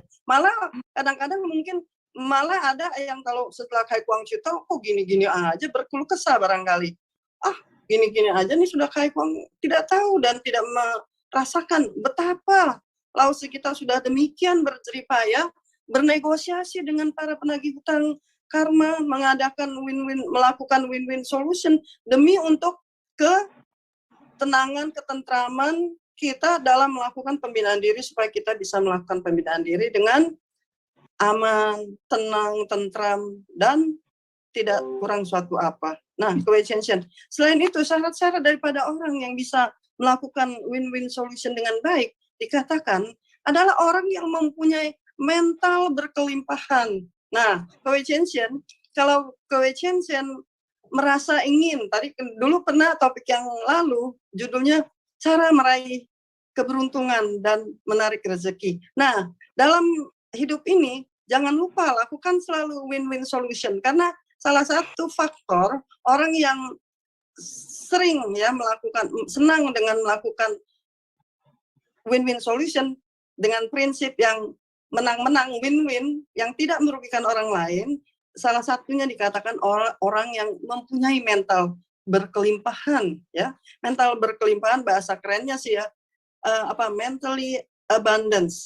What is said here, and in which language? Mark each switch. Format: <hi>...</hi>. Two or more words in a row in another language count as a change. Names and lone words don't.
<id>Malah kadang-kadang mungkin malah ada yang kalau setelah Kai Kuang Cito, kok gini-gini aja, berkeluh kesah barangkali. Gini-gini aja nih sudah Kai Kuang tidak tahu dan tidak merasakan betapa Lao Tzu kita sudah demikian berjeripaya bernegosiasi dengan para penagih hutang karma, melakukan</id> <en>win-win solution</en> <id>demi untuk ketenangan, ketentraman kita dalam melakukan pembinaan diri, supaya kita bisa melakukan pembinaan diri dengan aman, tenang, tentram, dan tidak kurang suatu apa. Nah, kewicensian. Selain itu, syarat-syarat daripada orang yang bisa melakukan</id> <en>win-win solution</en> <id>dengan baik dikatakan adalah orang yang mempunyai mental berkelimpahan. Nah, kewicensian, kalau kewicensian merasa ingin, tadi dulu pernah topik yang lalu judulnya cara meraih keberuntungan dan menarik rezeki. Nah, dalam hidup ini jangan lupa lakukan selalu</id> <en>win-win solution,</en> <id>karena salah satu faktor orang yang sering ya senang dengan melakukan</id> <en>win-win solution</en> <id>dengan prinsip yang menang-menang,</id> <en>win-win,</en> <id>yang tidak merugikan orang lain, salah satunya dikatakan orang yang mempunyai mental berkelimpahan, ya. Mental berkelimpahan bahasa kerennya sih ya,</id> <en>mentally abundance.</en>